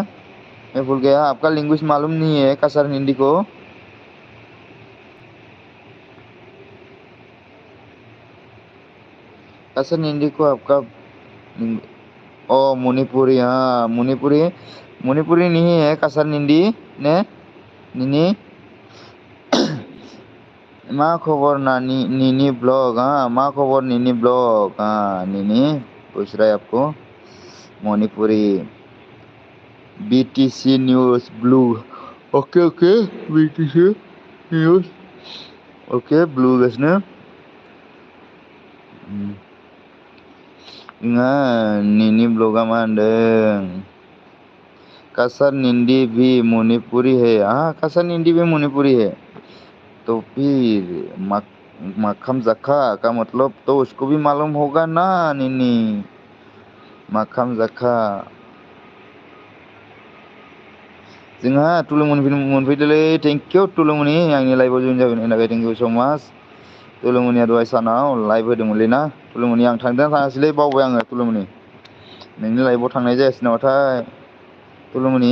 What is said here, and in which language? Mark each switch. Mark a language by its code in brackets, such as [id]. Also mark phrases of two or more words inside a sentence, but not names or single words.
[hi] मैं भूल गया। आपका लैंग्वेज मालूम नहीं है kasar हिंदी को? kasar हिंदी को आपका ओ मणिपुरी। हाँ मणिपुरी, मणिपुरी नहीं है kasar हिंदी ने निनी। [brx] मा खबर नानी निनी ब्लॉग? हाँ मा खबर निनी ब्लॉग। [hi] हाँ निनी पूछ रहा है आपको मणिपुरी। [en] BTC news blue. okay okay BTC news okay blue गासिनो। [brx] निनी ब्लॉगा मा होनदों? [hi] kasar निंदी भी मणिपुरी है। हाँ kasar निंदी भी मणिपुरी है। तो फिर मक्खम जखा का मतलब तो उसको भी मालूम होगा ना निनी? [brx] मक्खम जखा। जोंहा तुलु मोनफैदोलै। [en] thank you [brx] तुलुमनि आंनि लाइभआव जइन जाबायनि थाखाय [en] thank you so much. [brx] तुलुमनिया दहाय सानाव लाइभ होदोंमोनलै ना तुलुमनि? आं थांदोंना थाङासैलै बावबाय आङो तुलुमनि। नोंनि लाइभआव थांनाय जायासै नामाथाय तुलुमनि?